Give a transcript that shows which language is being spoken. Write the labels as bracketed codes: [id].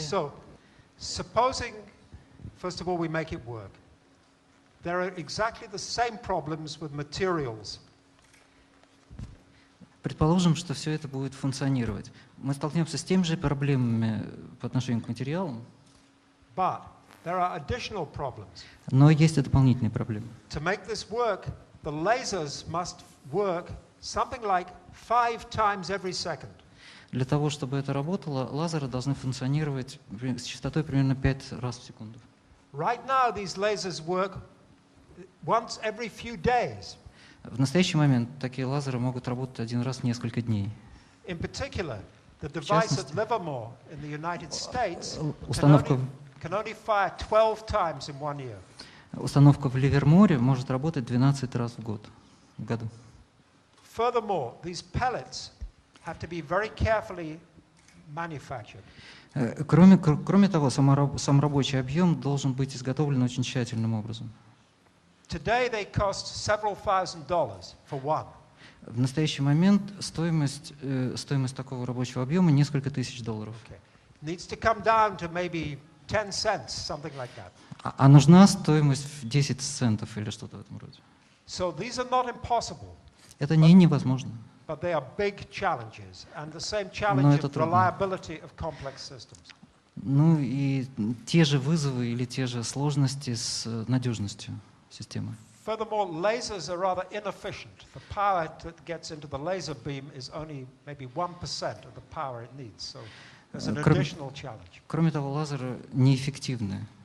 [en] So, supposing, first of all, we make it work. There are exactly the same problems with materials. [ru] Предположим, что все это будет функционировать. Мы столкнемся с теми же проблемами по отношению к материалам, [en] But there are additional problems. [ru] но есть и дополнительные проблемы. [en] To make this work, the lasers must work something like 5 times every second. [ru] Для того, чтобы это работало, лазеры должны функционировать с частотой примерно 5 раз в секунду. [en] Right now, these lasers work once every few days. [ru] В настоящий момент такие лазеры могут работать один раз в несколько дней. [en] In particular, the device at Livermore in the United States [ru] Установка [en] can only fire 12 times in 1 year. [ru] Установка в Ливерморе может работать 12 раз в году. [en] Furthermore, these pellets have to be very carefully manufactured. [ru] Кроме того, сам рабочий объем должен быть изготовлен очень тщательным образом. [en] Today they cost several $1,000s for one. [ru] В настоящий момент стоимость такого рабочего объема несколько тысяч долларов. [en] Okay. Needs to come down to maybe 10 cents, something like that. [ru] А нужна стоимость в 10 центов или что-то в этом роде. [en] So these are not impossible, [ru] Это не невозможно. [en] but they are big challenges, and the same [ru] Но [en] challenge [ru] это [en] of [ru] трудно. [en] reliability of complex systems. [ru] Ну и те же вызовы или те же сложности с надежностью системы. [en] Furthermore, lasers are rather inefficient. The power that gets into the laser beam is only maybe 1% of the power it needs. So there's an additional challenge. [ru] Кроме того, лазеры неэффективны.